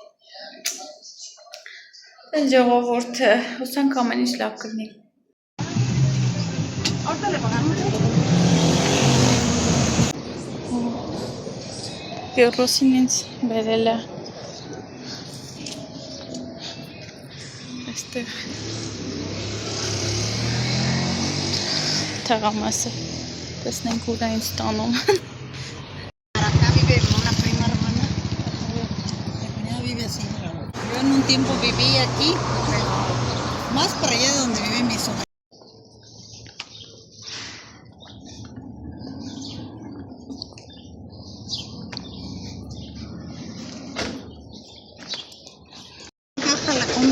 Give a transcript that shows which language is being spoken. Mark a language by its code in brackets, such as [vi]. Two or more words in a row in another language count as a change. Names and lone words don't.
[hy] տենց ժողովուրդը, հուսանք ամեն ինչ լավ կլինի։ Գերոսին ինձ բերել է այստեղ թաղամասը, տեսնենք ուր է ինձ տանում։ [es] Acá vive una prima hermana. Mi cuñada vive así. Yo en un tiempo viví aquí, más para allá de donde vive mi sobrina. Baja la combi.